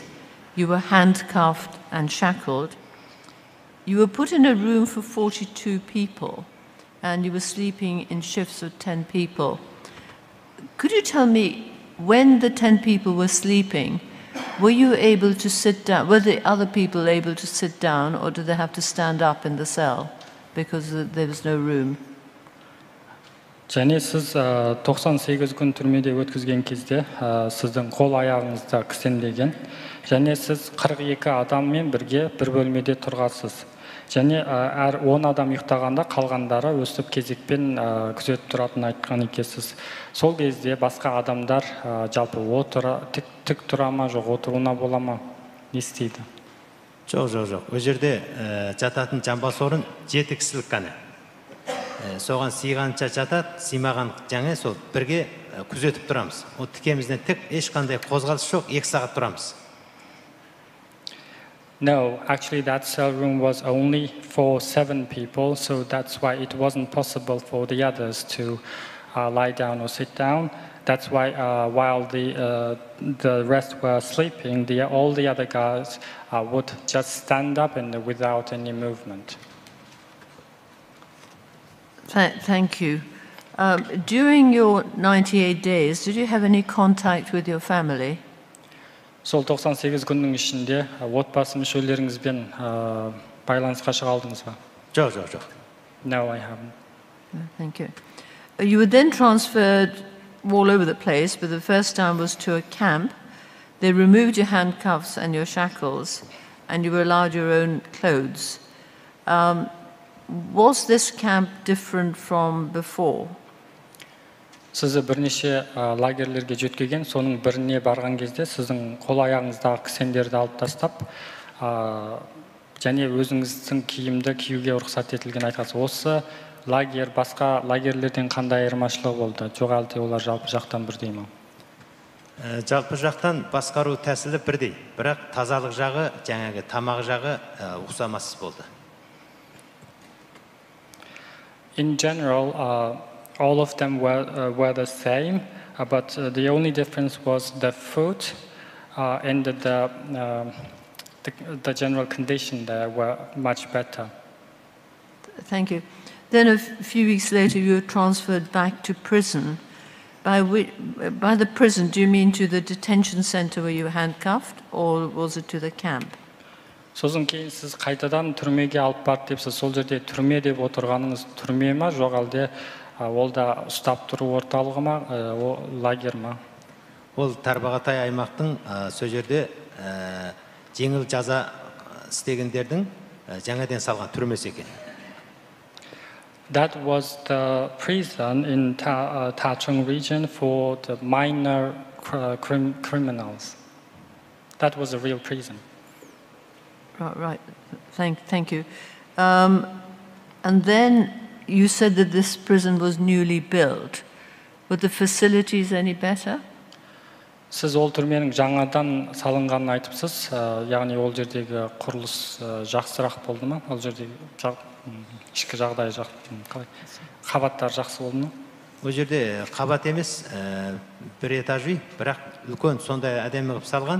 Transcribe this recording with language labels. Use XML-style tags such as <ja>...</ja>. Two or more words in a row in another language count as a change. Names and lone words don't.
<en>You were handcuffed and shackled. You were put in a room for 42 people, and you were sleeping in shifts of 10 people. Could you tell me, when the 10 people were sleeping, were you able to sit down? Were the other people able to sit down, or did they have to stand up in the cell because there was no room?</en> <kk>Және сіз 98 күн түрмеде өткізген кезде сіздің қол аяғыңызда кісенделген, және сіз 42 адаммен бірге бір бөлмеде тұрғансыз. Және әр 10 адам ұйықтағанда қалғандары өстіп кезекпен күзетіп тұратын айтқан екенсіз. Сол кезде басқа адамдар жалпы тік тұра ма, жоқ отыруына бола ма, не істейді? Жоқ. Ол жерде жататын жамбас орын 7 кісілік қана. Соған сыйғанша жатады, сыймаған жаңа сол бірге күзетіп тұрамыз. Ол тікемізден тік ешқандай қозғалыс жоқ, 2 сағат тұрамыз.</kk> <en>No, actually that cell room was only for 7 people, so that's why it wasn't possible for the others to lie down or sit down. That's why while the rest were sleeping, all the other guys would just stand up and without any movement. Thank you. During your 98 days, did you have any contact with your family?</en> <kk>Сол 98 күннің ішінде отбасы мүшелеріңізбен байланысқа шыға алдыңыз ба? Жоқ.</kk> <en>No, I haven't. Thank you. You were then transferred all over the place, but the first time was to a camp. They removed your handcuffs and your shackles, and you were allowed your own clothes. Was this camp different from before?</en> <kk>Сізді бірнеше лагерлерге жеткізген, соның біріне барған кезде сіздің қол аяғыңыздағы кісендерді алып тастап, және өзіңіздің киімді киюге рұқсат етілген айтасыз. Осы лагер басқа лагерлерден қандай айырмашылығы болды? Жоқ әлде олар жалпы жақтан бірдей ме? Жалпы жақтан басқару тәсілі бірдей, бірақ тазалық жағы, жаңағы тамақ жағы ұқсамасыз болды.</kk> <en>In general, all of them were the same, but the only difference was the food and the general condition there were much better. Thank you. Then a few weeks later, you were transferred back to prison. By the prison, do you mean to the detention center where you were handcuffed, or was it to the camp?</en> <kk>Сосын кейін сіз қайтадан түрмеге алып барды депсіз, сол жерде түрме деп отырғаныңыз түрме ма, жоқ әлде ол да ұстап тұру орталығы ма, лагер ма? Ол Тарбағатай аймақтың сол жерде жеңіл жаза істегендердің жаңадан салған түрмесі екен.</kk> <en>That was the prison in Tachung region for the minor criminals. That was a real prison. Right. Thank you. And then you said that this prison was newly built. Were the facilities any better?</en> <kk>Сіз ол түрменің жаңадан салынғанын айтыпсыз, яғни ол жердегі құрылыс жақсырақ болды ма? Ол жердегі ішкі жағдай қабаттар жақсы болды ма? Ол жерде қабат емес, бір этажи, бірақ үлкен сондай әдемі қылып салған.</kk>